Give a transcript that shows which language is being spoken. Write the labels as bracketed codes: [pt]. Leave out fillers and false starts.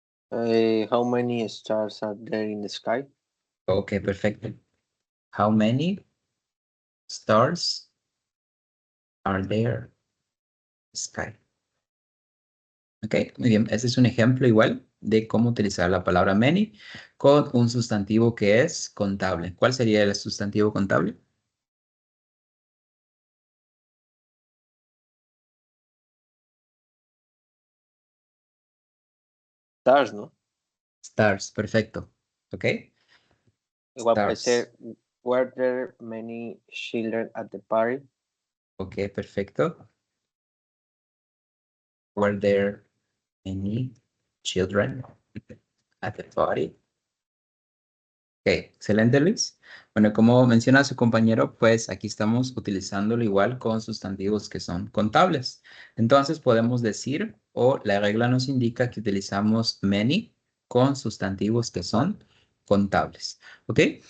[en] How many stars are there in the sky? [es] Ok, perfecto. [en] How many stars are there in the sky? [es] Ok, muy bien. Ese es un ejemplo igual de cómo utilizar la palabra many con un sustantivo que es contable. ¿Cuál sería el sustantivo contable? Stars, ¿no? Stars, perfecto. Ok, Igual puede [en] stars. ser, were there many children at the party? [es] Ok, perfecto. [en] Were there any children at the party? [es] Ok, excelente, Luis. Bueno, como menciona su compañero, pues aquí estamos utilizándolo igual con sustantivos que son contables. Entonces podemos decir, o la regla nos indica que utilizamos many con sustantivos que son contables. ¿Ok?